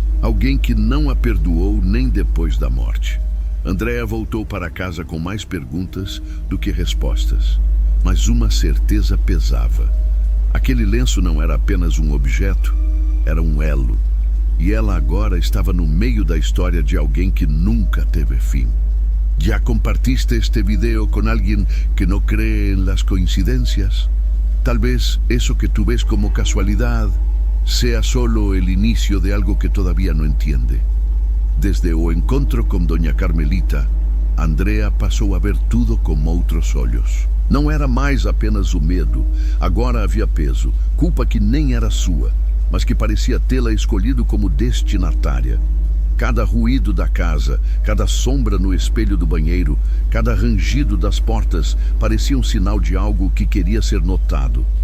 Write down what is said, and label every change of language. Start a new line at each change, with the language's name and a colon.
Portuguese: Alguém que não a perdoou nem depois da morte. Andréa voltou para casa com mais perguntas do que respostas. Mas uma certeza pesava. Aquele lenço não era apenas um objeto, era um elo. E ela agora estava no meio da história de alguém que nunca teve fim.
Spanish: ¿Ya compartiste este video con alguien que no cree en las coincidencias? Tal vez eso que tú ves como casualidad sea solo el inicio de algo que todavía no entiende.
Portuguese: Desde o encontro com Doña Carmelita, Andréa passou a ver tudo com outros olhos. Não era mais apenas o medo, agora havia peso, culpa que nem era sua, mas que parecia tê-la escolhido como destinatária. Cada ruído da casa, cada sombra no espelho do banheiro, cada rangido das portas parecia um sinal de algo que queria ser notado.